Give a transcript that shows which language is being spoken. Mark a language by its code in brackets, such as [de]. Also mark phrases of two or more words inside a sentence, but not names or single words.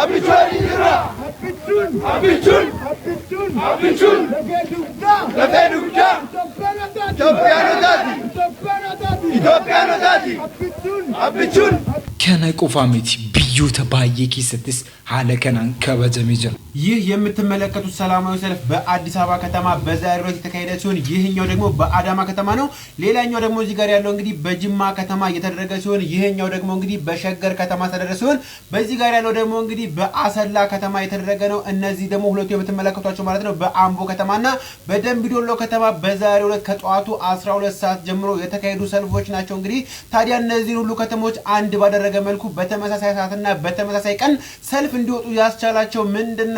[om] Kana qofa miti biyyoota baay'ee keessattis haala kanaan kabajamee jira. [am] ይህ የምትመለከቱት ሰላማዊ ሰልፍ በአዲስ አበባ ከተማ በዛሬው ዕለት የተካሄደ ሲሆን ይህኛው ደግሞ በአዳማ ከተማ ነው። ሌላኛው ደግሞ እዚህ ጋር ያለው እንግዲህ በጅማ ከተማ እየተደረገ ሲሆን ይህኛው ደግሞ እንግዲህ በሸገር ከተማ ተደረገ ሲሆን በዚህ ጋር ያለው ደግሞ እንግዲህ በአሰላ ከተማ የተደረገ ነው። እነዚህ ደግሞ ሁለቱ የምትመለከቷቸው ማለት ነው በአምቦ ከተማና በደምቢዶሎ ከተማ በዛሬው ዕለት ከጧቱ 12 ሰዓት ጀምሮ የተካሄዱ ሰልፎች ናቸው። እንግዲህ ታዲያ እነዚህ ሁሉ ከተሞች አንድ ባደረገ መልኩ በተመሳሳይ ሰዓትና በተመሳሳይ ቀን ሰልፍ እንዲወጡ ያስቻላቸው ምንድነው?